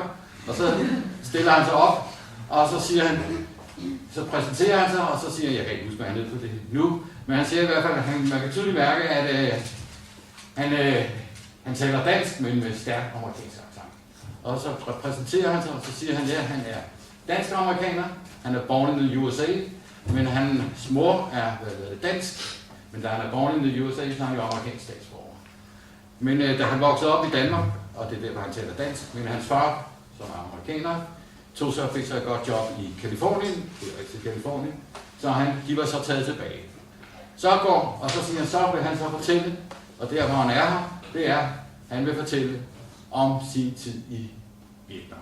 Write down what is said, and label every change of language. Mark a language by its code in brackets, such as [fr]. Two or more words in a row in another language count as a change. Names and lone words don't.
[da] Og så stiller han sig op, og så siger han, så præsenterer han sig, og så siger jeg kan ikke huske, hvad han er på det nu, men han siger i hvert fald, at man kan tydeligt mærke, at han taler dansk, men med stærk amerikansk accent. Og så præsenterer han sig, og så siger han, ja, han er dansk-amerikaner, han er [en] born in the USA, [da] men hans mor er dansk, men da han er [en] born in the USA, [da] så er han jo amerikansk statsborger. Men da han voksede op i Danmark, og det er der, hvor han taler dansk, men hans far, som er amerikaner, fik så et godt job i Californien, det er rigtig Californien, så de var så taget tilbage. Og så siger han, så vil han så fortælle, og der hvor han er her, det er, han vil fortælle om sin tid i Vietnam.